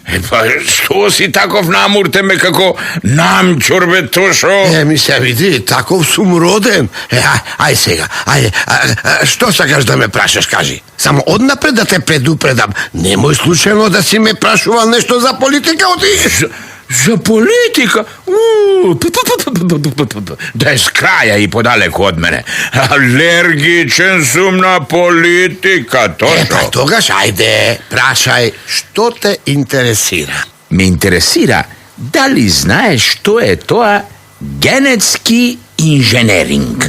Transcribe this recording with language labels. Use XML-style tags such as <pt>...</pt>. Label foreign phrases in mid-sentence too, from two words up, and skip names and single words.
<mk>Па што си таков намурте ме како намчур, бе, Тошо? Ми се види, таков сум роден. Ај сега, што сакаш да ме прашаш, кажи? Само однапред да те предупредам. Немој случајно да си ме прашувал нешто за политика, За политика? Да е с краја и подалеку од мене. Алергичен сум на политика, Па точно. тогаш, ајде, прашај, што те интересира? Ме интересира дали знаеш што е тоа генетски инженеринг.</mk>